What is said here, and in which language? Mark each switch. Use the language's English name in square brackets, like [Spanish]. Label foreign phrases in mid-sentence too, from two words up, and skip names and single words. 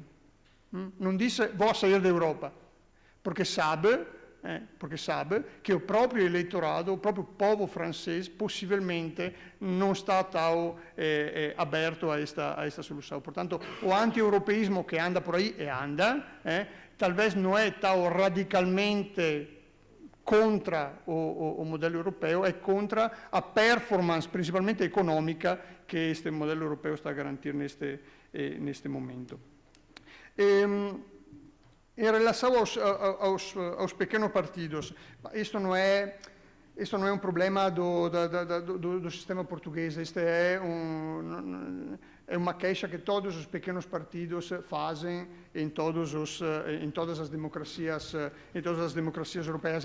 [Portuguese] Não disse vou sair da Europa, porque sabe que o próprio eleitorado, o próprio povo francês, possivelmente não está tão aberto a esta solução. Portanto, o anti-europeísmo que anda por aí, talvez não é tão radicalmente contra o [Italian] modello europeo, [Portuguese] è contra a performance, principalmente [Italian] economica, che [Portuguese] este [Italian] modello europeo sta a garantire [Portuguese] neste momento. Em relação aos pequenos partidos, isto não é um problema do sistema português, isto é uma queixa que todos os pequenos partidos fazem em todas as democracias europeias.